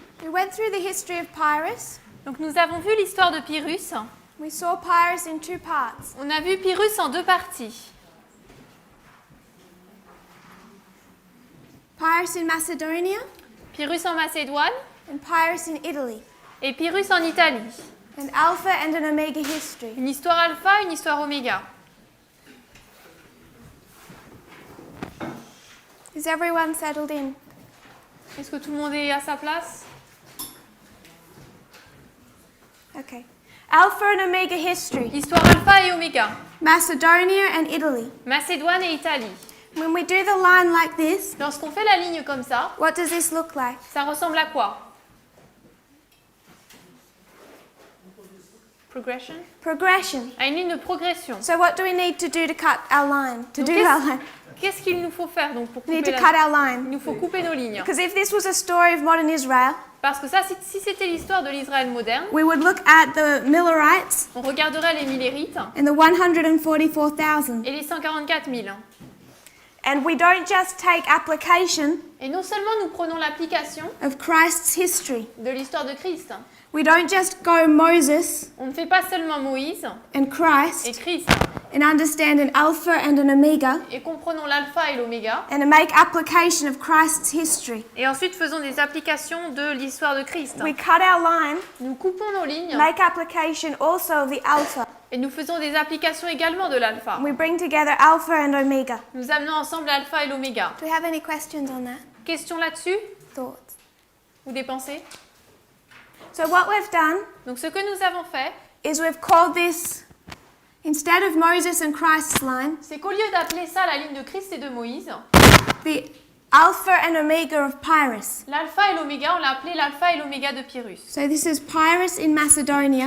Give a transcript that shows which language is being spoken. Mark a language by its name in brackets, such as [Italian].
[English] went through the history of Pyrrhus. [French] Donc nous avons vu l'histoire de Pyrrhus. [English] We saw Pyrrhus in two parts. [French] On a vu Pyrrhus en deux parties. [English] Pyrrhus in Macedonia [French] Pyrrhus en Macédoine [English] and Pyrrhus in Italy. [French] et Pyrrhus en Italie. [English] An alpha and an omega history. [French] Une histoire alpha, une histoire oméga. [English] Is everyone settled in? [French] Est-ce que tout le monde est à sa place? [English] Okay. Alpha and omega history. [French] Histoire alpha et oméga. [English] Macedonia and Italy. [French] Macédoine et Italie. [English] When we do the line like this, [French] Lorsqu'on fait la ligne comme ça, [English] what does this look like? [French] ça ressemble à quoi? [English] Progression? [French] Progression. À une ligne de progression. [English] So what do we need to do to cut our line? To [French] Donc, [English] do our line? [French] qu'est-ce qu'il nous faut faire donc pour [English] We need [French] couper [English] to [French] la [English] cut our [French] Il [English] line. [French] nous faut couper nos lignes. [English] Because if this was a story of modern Israel, [French] Parce que ça, si c'était l'histoire de l'Israël moderne, [English] we would look at the Millerites [French] on regarderait les Millérites [English] and the 144,000. [French] et les 144 000. [English] And we don't just take application [French] Et non seulement nous prenons l'application [English] of Christ's history. [French] de l'histoire de Christ, [English] We don't just go Moses [French] on ne fait pas seulement Moïse [English] and [French] et [English] Christ [French] Christ [English] and understand an alpha and an omega [French] et comprenons l'alpha et l'oméga [English] and make application of Christ's history. [French] et ensuite faisons des applications de l'histoire de Christ. [English] We cut our line, [French] Nous coupons nos lignes [English] make application also of the alpha. [French] et nous faisons des applications également de l'alpha. [English] We bring together alpha and omega. [French] Nous amenons ensemble l'alpha et l'oméga. [English] Do we have any questions on that? [French] Question là-dessus [English] Thoughts? [French] ou des pensées? [English] So what we've done [French] Donc ce que nous avons fait, [English] is we've called this, instead of Moses and Christ's line, [French] c'est qu'au lieu d'appeler ça la ligne de Christ et de Moïse, [English] the alpha and omega of Pyrrhus. [French] l'alpha et l'oméga, on l'a appelé l'alpha et l'oméga de Pyrrhus. [English] So this is Pyrrhus in Macedonia,